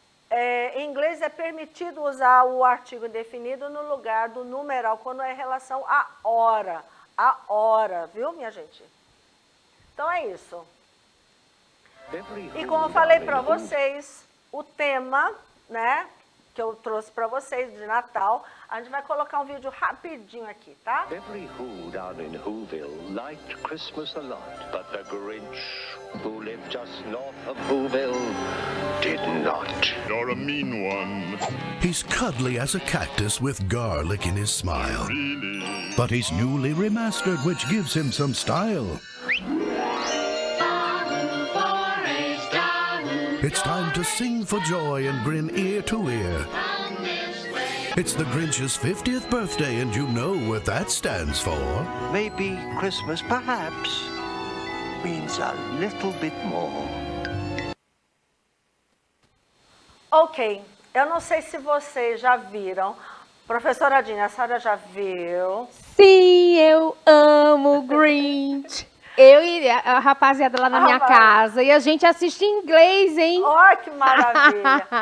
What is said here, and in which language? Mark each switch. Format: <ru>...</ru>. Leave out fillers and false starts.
<pt>Em inglês é permitido usar o artigo indefinido no lugar do numeral, quando é em relação à hora. A hora, viu, minha gente? Então é isso. E como eu falei para vocês, o tema, né, que eu trouxe para vocês de Natal, a gente vai colocar um vídeo rapidinho aqui, tá?</pt> <en>Every Who down in Whoville liked Christmas a lot, but the Grinch, who lived just north of Whoville, did not. You're a mean one. He's cuddly as a cactus with garlic in his smile. Really? But he's newly remastered, which gives him some style. It's time to sing for joy and grin ear to ear. It's the Grinch's 50th birthday, and you know what that stands for. Maybe Christmas, perhaps, means a little bit more.</en> <pt>Ok, eu não sei se vocês já viram. Professora Dina, a senhora já viu? Sim, eu amo Grinch. Eu e a rapaziada lá na minha casa. E a gente assiste em inglês, hein? Olha que maravilha.</pt>